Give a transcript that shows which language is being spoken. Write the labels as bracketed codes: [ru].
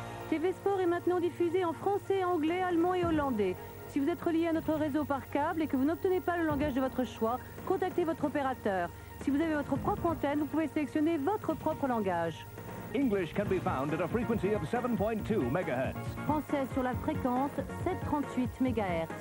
[fr] TV Sport est maintenant diffusé en français, anglais, allemand et hollandais. Si vous êtes relié à notre réseau par câble et que vous n'obtenez pas le langage de votre choix, contactez votre opérateur. Si vous avez votre propre antenne, vous pouvez sélectionner votre propre langage. [en] English can be found at a frequency of 7.2 MHz. [fr] Français sur la fréquence 738 MHz.